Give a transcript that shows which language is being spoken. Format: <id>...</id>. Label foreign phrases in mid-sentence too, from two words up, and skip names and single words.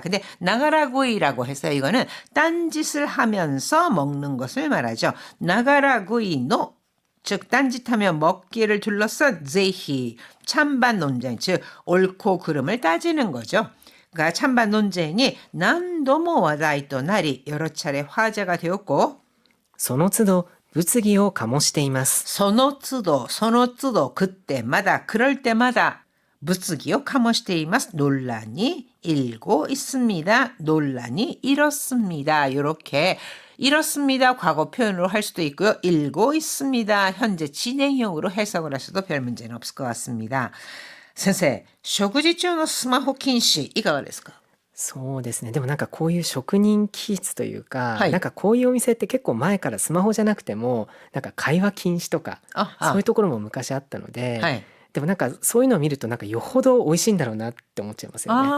<ko>근데 나가라구이라고 해서 이거는 딴짓을 하면서 먹는 것을 말하죠. 나가라구이노, 즉 딴짓하며 먹기를 둘러싼 제히, 찬반 논쟁, 즉 옳고 그름을 따지는 거죠. 그러니까 찬반 논쟁이</ko> <ja>何度も話題となり</ja> <ko>여러 차례 화제가 되었고</ko> <ja>その都度物議を醸しています。その都度</ja> <ko>그때마다 그럴 때마다</ko> <ja>物議を醸しています</ja> <ko>논란이 일고 있습니다. 논란이 일었습니다. 이렇게 일었습니다. 과거 표현으로 할 수도 있고요. 일고 있습니다. 현재 진행형으로 해석을 하셔도 별 문제는 없을 것 같습니다. 선생,</ko> <ja>食事中のスマホ禁止いかがですか？そうですね。でもなんかこういう職人気質というか、はいなんかこういうお店って結構前からスマホじゃなくてもなんか会話禁止とかそういうところも昔あったので、はい。でもなんかそういうのを見るとなんかよほど美味しいんだろうなって思っちゃいますよね。</ja>